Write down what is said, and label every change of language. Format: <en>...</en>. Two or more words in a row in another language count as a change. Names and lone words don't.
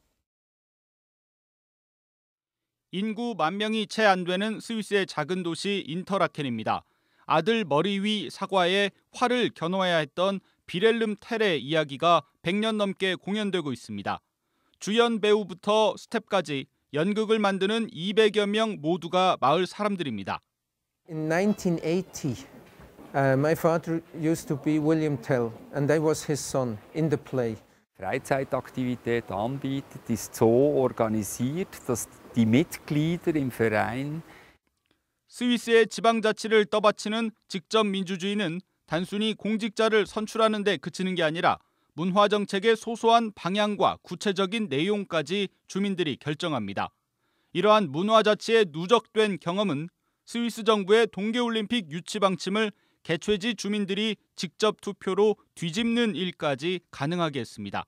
<ko>인구 10,000명이 채 안 되는 스위스의 작은 도시 인터라켄입니다. 아들 머리 위 사과에 활을 겨누어야 했던 비렐름 텔의 이야기가 100년 넘게 공연되고 있습니다. 주연 배우부터 스텝까지 연극을 만드는 200여 명 모두가 마을 사람들입니다.</ko> <en>In 1980, my father used to be William Tell, and I was his son in the play.</en> <de>Freizeitaktivität anbietet, ist so organisiert, dass die Mitglieder im Verein</de> <ko>스위스의 지방자치를 떠받치는 직접 민주주의는 단순히 공직자를 선출하는 데 그치는 게 아니라 문화정책의 소소한 방향과 구체적인 내용까지 주민들이 결정합니다. 이러한 문화자치의 누적된 경험은 스위스 정부의 동계올림픽 유치 방침을 개최지 주민들이 직접 투표로 뒤집는 일까지 가능하게 했습니다.</ko>